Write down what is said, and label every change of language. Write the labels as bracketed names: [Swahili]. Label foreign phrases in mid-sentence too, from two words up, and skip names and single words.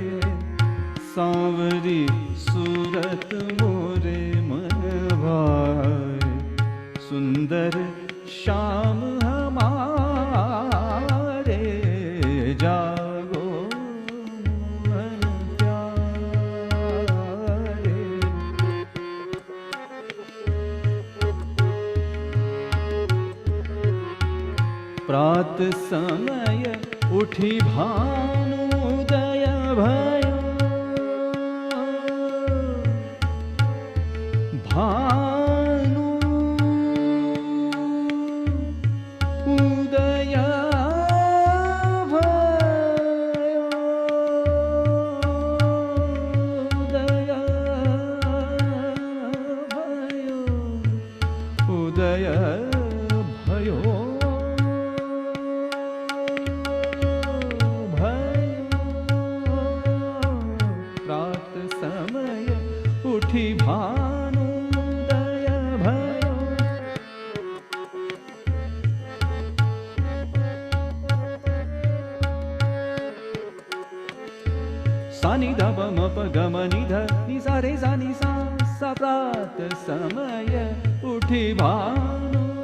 [Hindi] सांवरी सूरत मोरे मन भाए, सुंदर श्याम हमारे, जागो मोहन प्यारे। [Nepali] प्रात समय उठी भानुदय भयो, भानु उदय भयो, उदय भयो, उदय भयो, प्रात समय उठी भानुदय भयो। सा नि ध प म प ग म नि ध नि सा रे सा नि सा सा, प्रात समय उठी भानु